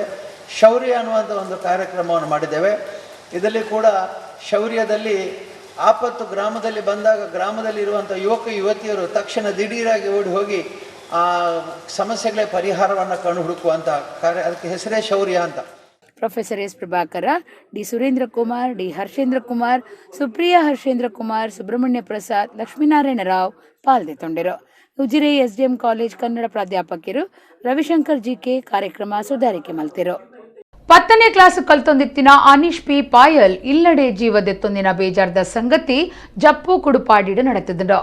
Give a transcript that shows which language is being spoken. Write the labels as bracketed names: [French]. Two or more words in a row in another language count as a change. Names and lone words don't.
[Kannada] ಶೌರ್ಯ ಅನ್ನುವಂಥ ಒಂದು ಕಾರ್ಯಕ್ರಮವನ್ನು ಮಾಡಿದ್ದೇವೆ. ಇದರಲ್ಲಿ ಕೂಡ ಶೌರ್ಯದಲ್ಲಿ ಆಪತ್ತು ಗ್ರಾಮದಲ್ಲಿ ಬಂದಾಗ ಗ್ರಾಮದಲ್ಲಿರುವಂಥ ಯುವಕ ಯುವತಿಯರು ತಕ್ಷಣ ದಿಢೀರಾಗಿ ಓಡಿ ಹೋಗಿ ಆ ಸಮಸ್ಯೆಗಳ ಪರಿಹಾರವನ್ನು ಕಂಡು ಹುಡುಕುವಂಥ ಕಾರ್ಯ, ಅದಕ್ಕೆ ಹೆಸರೇ ಶೌರ್ಯ ಅಂತ. [Tulu] ಪ್ರೊಫೆಸರ್ ಎಸ್ ಪ್ರಭಾಕರ, ಡಿ ಸುರೇಂದ್ರ ಕುಮಾರ್, ಡಿ ಹರ್ಷೇಂದ್ರ ಕುಮಾರ್, ಸುಪ್ರಿಯಾ ಹರ್ಷೇಂದ್ರ ಕುಮಾರ್, ಸುಬ್ರಹ್ಮಣ್ಯ ಪ್ರಸಾದ್, ಲಕ್ಷ್ಮೀನಾರಾಯಣ ರಾವ್ ಪಾಲ್ಗೊಂಡಿರು. ಉಜಿರೆ ಎಸ್ಡಿಎಂ ಕಾಲೇಜ್ ಕನ್ನಡ ಪ್ರಾಧ್ಯಾಪಕರು ರವಿಶಂಕರ್ ಜಿಕೆ ಕಾರ್ಯಕ್ರಮ ಸುಧಾರಿಕೆ ಮಲ್ತಿರು. 10ನೇ ಕ್ಲಾಸ್ ಕಲ್ತೊಂದಿತ್ತಿನ ಅನೀಶ್ ಪಿ ಪಾಯಲ್ ಇಲ್ಲಡೆ ಜೀವದೆತ್ತೊಂದಿನ ಬೇಜಾರ್ದ ಸಂಗತಿ ಜಪ್ಪು ಕುಡುಪಾಡಿಡು ನಡೆತದುಂಡು.